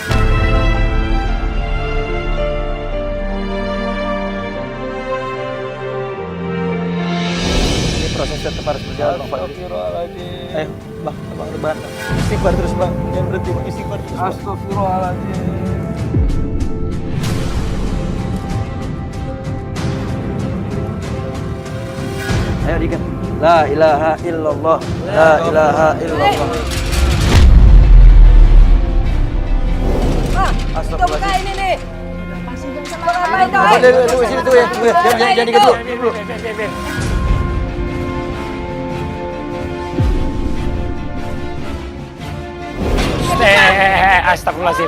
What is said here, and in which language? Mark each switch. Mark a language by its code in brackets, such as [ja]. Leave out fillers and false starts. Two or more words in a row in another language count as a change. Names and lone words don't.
[id] Ini proses tetap harus berjalan, Bang Fadli. Ayo, Bang, Abang rebahan. Istighfar terus, Bang. Jangan berhenti, Bang. Istighfar terus, Bang. [ar] Astagfirullahaladzim. [id] Ayo diikat. [ar] لا إله إلا الله. لا إله إلا الله. Astagfirullahaladzim. [id] Ini nih. Apa dia dulu sini tuh ya. Jangan diikat dulu. [ar] Astagfirullahaladzim.